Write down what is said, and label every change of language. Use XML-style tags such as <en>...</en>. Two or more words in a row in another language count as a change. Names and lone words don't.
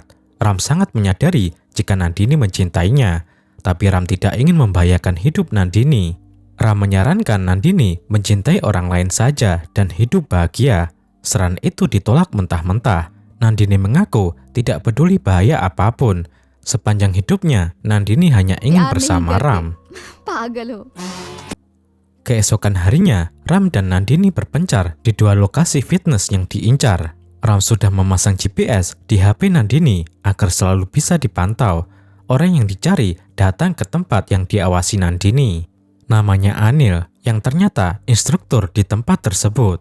<id>Ram sangat menyadari jika Nandini mencintainya, tapi Ram tidak ingin membahayakan hidup Nandini. Ram menyarankan Nandini mencintai orang lain saja dan hidup bahagia. Saran itu ditolak mentah-mentah. Nandini mengaku tidak peduli bahaya apapun. Sepanjang hidupnya, Nandini hanya ingin bersama Ram.</id> <hi>पागल हो।</hi> <id>Keesokan harinya, Ram dan Nandini berpencar di dua lokasi fitness yang diincar. Ram sudah memasang GPS di HP Nandini agar selalu bisa dipantau. Orang yang dicari datang ke tempat yang diawasi Nandini. Namanya Anil, yang ternyata instruktur di tempat tersebut.</id>